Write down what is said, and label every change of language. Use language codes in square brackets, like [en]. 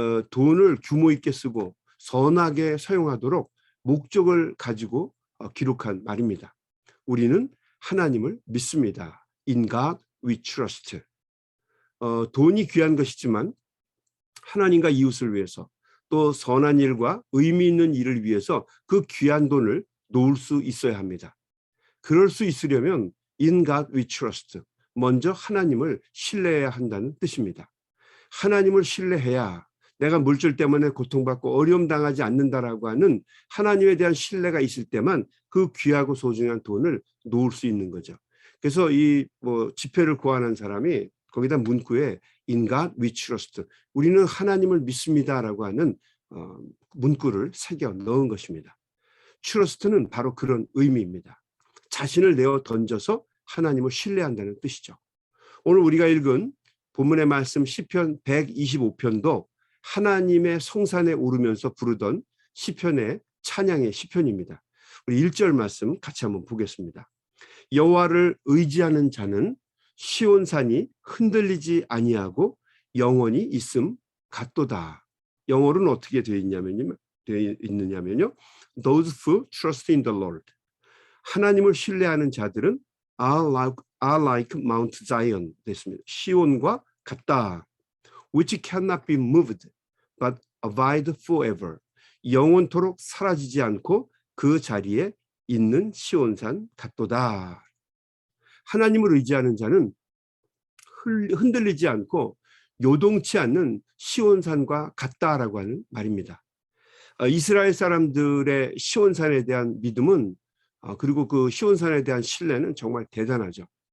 [ko] 돈을 규모 있게 쓰고 선하게 사용하도록 목적을 가지고 기록한 말입니다. 우리는 하나님을 믿습니다. [en] In God we trust. [ko] 돈이 귀한 것이지만 하나님과 이웃을 위해서 또 선한 일과 의미 있는 일을 위해서 그 귀한 돈을 놓을 수 있어야 합니다. 그럴 수 있으려면 [en] In God we trust. [ko] 먼저 하나님을 신뢰해야 한다는 뜻입니다. 하나님을 신뢰해야 내가 물질 때문에 고통받고 어려움 당하지 않는다라고 하는 하나님에 대한 신뢰가 있을 때만 그 귀하고 소중한 돈을 놓을 수 있는 거죠. 그래서 이 지폐를 고안한 사람이 거기다 문구에 [en] In God we trust. [ko] 우리는 하나님을 믿습니다라고 하는 문구를 새겨 넣은 것입니다. trust는 바로 그런 의미입니다. 자신을 내어 던져서 하나님을 신뢰한다는 뜻이죠. 오늘 우리가 읽은 본문의 말씀 시편 125편도 하나님의 성산에 오르면서 부르던 시편의 찬양의 시편입니다. 우리 1절 말씀 같이 한번 보겠습니다. 여호와를 의지하는 자는 시온산이 흔들리지 아니하고 영원히 있음 같도다. 영어로는 어떻게 되어 있느냐면요. [en] Those who trust in the Lord. [ko] 하나님을 신뢰하는 자들은 [en] are like Mount Zion [ko] 됐습니다. 시온과 같다. [en] Which cannot be moved, but abide forever. [ko] 영원토록 사라지지 않고 그 자리에 있는 시온산 같도다. 하나님을 의지하는 자는 흔들리지 않고 요동치 않는 시온산과 같다라고 하는 말입니다. 이스라엘 사람들의 시온산에 대한 믿음은 그리고 그 시온산에 대한 신뢰는 정말 대단하죠.